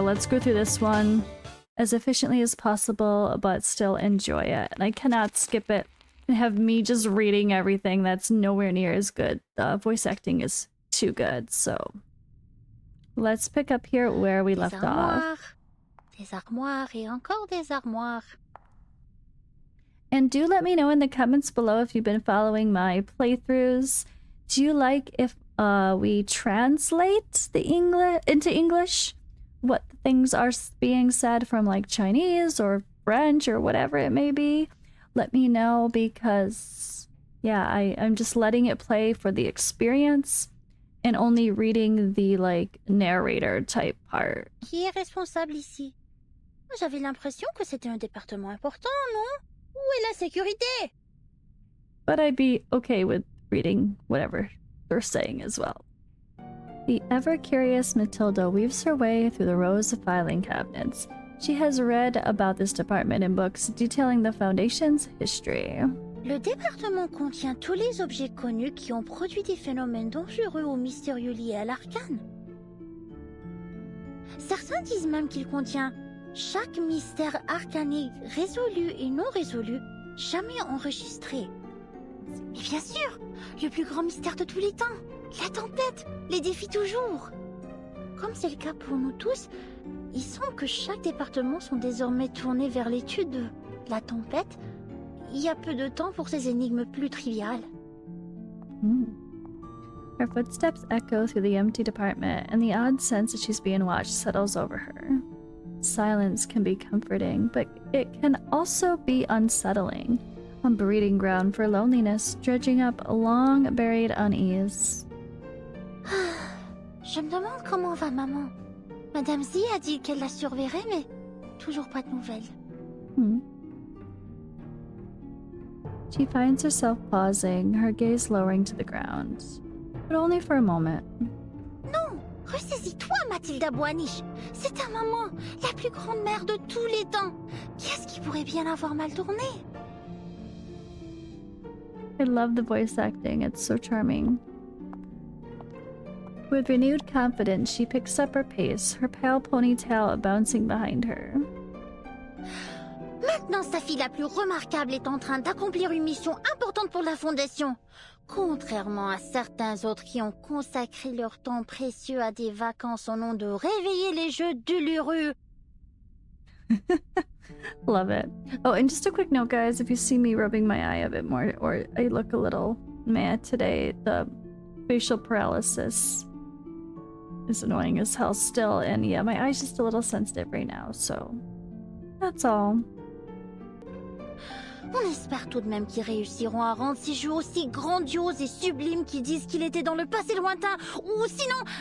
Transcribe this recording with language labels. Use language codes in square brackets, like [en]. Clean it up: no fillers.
[en] Let's go through this one as efficiently as possible, but still enjoy it. And I cannot skip it and have me just reading everything. That's nowhere near as good. Voice acting is too good, so let's pick up here where we left off. [fr] Des armoires et encore des armoires. [en] And do let me know in the comments below if you've been following my playthroughs. Do you like if we translate the English into English? What things are being said from like Chinese or French or whatever it may be? Let me know, because yeah, I'm just letting it play for the experience and only reading the like narrator type part. [fr] Qui est responsable ici? J'avais l'impression que c'était un département important, non? Où est la sécurité? [en] But I'd be okay with reading whatever they're saying as well. The ever-curious Matilda weaves her way through the rows of filing cabinets. She has read about this department in books detailing the Foundation's history. [fr] Le département contient tous les objets connus qui ont produit des phénomènes dangereux ou mystérieux liés à l'arcane. Certains disent même qu'il contient chaque mystère arcanique résolu et non résolu, jamais enregistré. Et bien sûr, le plus grand mystère de tous les temps, la tempête, les défis toujours. Comme c'est le cas pour nous tous, il semble que chaque département sont désormais tournés vers l'étude de la tempête. Il y a peu de temps pour ces énigmes plus triviales. [en] Her footsteps echo through the empty department, and the odd sense that she's being watched settles over her. Silence can be comforting, but it can also be unsettling. A breeding ground for loneliness, dredging up a long-buried unease. [fr] Je me demande comment va maman. Madame Z a dit qu'elle la surveillerait, mais toujours pas de nouvelles. [en] She finds herself pausing, her gaze lowering to the ground. But only for a moment. [fr] Non! Ressaisis-toi, Mathilda Boaniche! C'est ta maman, la plus grande mère de tous les temps! Qu'est-ce qui pourrait bien avoir mal tourné? [en] I love the voice acting, it's so charming. With renewed confidence, she picks up her pace, her pale ponytail bouncing behind her. [fr] Maintenant, sa fille la plus remarquable est en train d'accomplir une mission importante pour la Fondation. Contrairement à certains autres qui ont consacré leur temps précieux à des vacances au nom de réveiller les jeux d'Uluru. [en] Love it. Oh, and just a quick note, guys, if you see me rubbing my eye a bit more, or I look a little mad today, the facial paralysis is annoying as hell still, and yeah, my eye's just a little sensitive right now, so that's all. [fr] On espère tout de même qu'ils réussiront à rendre ces jeux aussi grandioses et sublimes qu'ils disent qu'il était dans le passé lointain, ou sinon...